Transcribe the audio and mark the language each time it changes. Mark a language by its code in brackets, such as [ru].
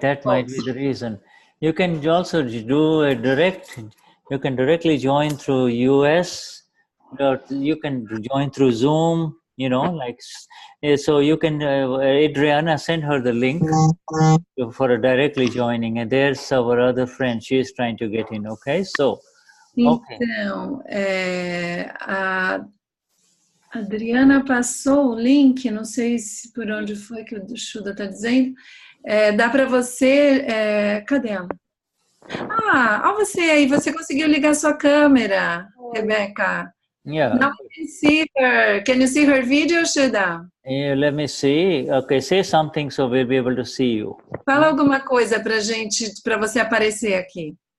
[en] That might be the reason. You can also do a direct. You can directly join through US, or you can join through Zoom. You know, like so. You can Adriana send her the link for directly joining, and there's our other friend. She is trying to get in. Okay, so. Okay. [pt] Então, a Adriana passou o link, não sei se por onde foi que o Shuddha está dizendo. Dá para você. Cadê ela? Ah, você aí, você conseguiu ligar sua câmera, Rebeca. [en] Yeah. Now we can see her. Can you see her video, Shuddha? Yeah, let me see. Okay, say something so we'll be able to see you. [pt] Fala alguma coisa pra gente, para você aparecer aqui.